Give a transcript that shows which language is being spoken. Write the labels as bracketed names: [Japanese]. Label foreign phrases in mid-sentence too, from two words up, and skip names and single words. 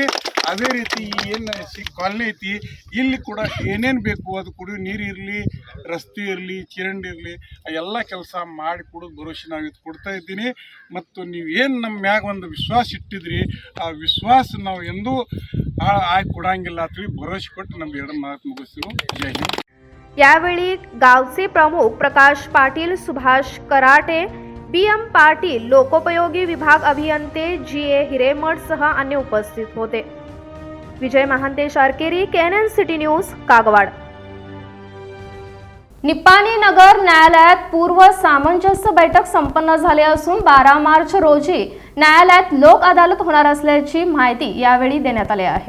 [Kannada] ಅದೇ ರೀತಿ ಏನು ಕಾಲನಿ ಐತಿ ಇಲ್ಲಿ ಕೂಡ ಏನೇನು ಬೇಕು, ಅದು ಕುಡಿಯೋ ನೀರು ಇರಲಿ, ರಸ್ತೆ ಇರಲಿ, ಚರಂಡಿ ಇರಲಿ, ಎಲ್ಲ ಕೆಲಸ ಮಾಡಿ ಕೊಡೋದು ಭರವಸೆ ನಾವು ಇದು ಕೊಡ್ತಾ ಇದ್ದೀನಿ. ಮತ್ತು ನೀವು ಏನು ನಮ್ಮ ಮ್ಯಾಗ ಒಂದು ವಿಶ್ವಾಸ ಇಟ್ಟಿದ್ರಿ, ಆ ವಿಶ್ವಾಸ ನಾವು ಎಂದೂ ಆಗಿ ಕೊಡಂಗಿಲ್ಲ ಅಂತೇಳಿ ಭರವಸೆ ಕೊಟ್ಟು ನಮ್ಮ 2 ಮಾತು ಮುಗಿಸ್ತೀವಿ. ಜೈ ಹಿಂದ್. [Marathi] यावेळी गावचे प्रमुख प्रकाश पाटील, सुभाष कराटे, BM पाटील, लोकोपयोगी विभाग अभियंते GA हिरेमठ सह अन्य उपस्थित होते. विजय महांतेश आरकेरी, KNN सिटी न्यूज, कागवाड. निप्पाणी नगर न्यायालयात पूर्व सामंजस्य बैठक संपन्न झाली असून 12 मार्च रोजी न्यायालयात लोक अदालत होणार असल्याची माहिती यावेळी देण्यात आली आहे.